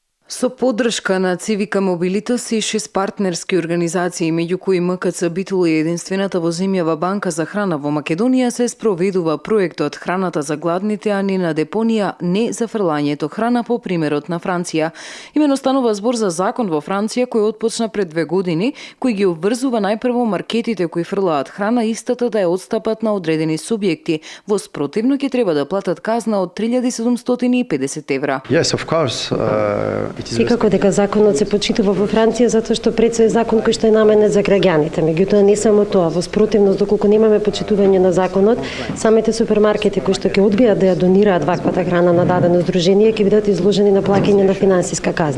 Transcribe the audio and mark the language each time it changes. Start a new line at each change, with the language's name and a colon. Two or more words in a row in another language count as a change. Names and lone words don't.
Macedonian: Со поддршка на Цивика Мобилитас и 6 партнерски организации, меѓу кои МКЦ Битул и единствената во земјава банка за храна во Македонија, се спроведува проектот Храната за гладните, а не на депонија, не за фрлањето храна по примерот на Франција. Имено станува збор за закон во Франција кој отпочна пред 2 години, кој ги обврзува најпрво маркетите кои фрлаат храна истата да ја отстапат на одредени субјекти. Во спротивно ќе треба да платат казна од 3750 евра.
English: Yes, of course.
Macedonian: Секако дека законот се почитува во Франција затоа што пред се е закон кој што е наменет за граѓаните. Меѓутоа не само тоа, во спротивност доколку немаме почитување на законот, самите супермаркети кои што ќе одбијат да ја донираат ваквата храна на дадено здружение ќе бидат изложени на плаќање на финансиска казна.